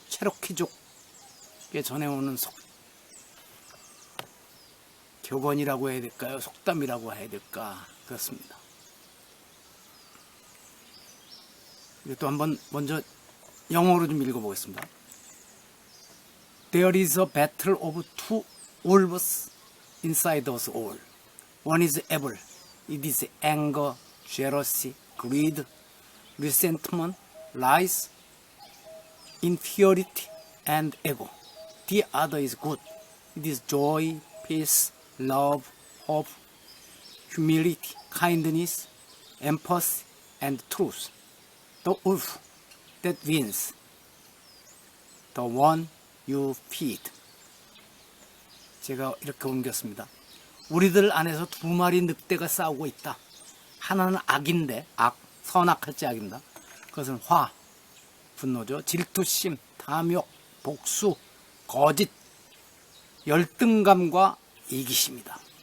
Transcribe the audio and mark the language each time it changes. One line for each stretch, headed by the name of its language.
Korean: 체로키족에 전해오는 격언이라고 해야 될까요? 속담이라고 해야 될까? 그렇습니다. 이것도 한번 먼저 영어로 좀 읽어보겠습니다.
English: There is a battle of two wolves inside us all. One is evil. It is anger, jealousy, greed, resentment, lies, inferiority, and ego. The other is good. It is joy, peace, love, hope, humility, kindness, empathy, and truth. The wolf that wins, the one you feed.
Korean: 제가 이렇게 옮겼습니다. 우리들 안에서 두 마리 늑대가 싸우고 있다. 하나는 악인데, 선악할지 악입니다. 그것은 화, 분노죠. 질투심, 탐욕, 복수, 거짓, 열등감과 이기심이다.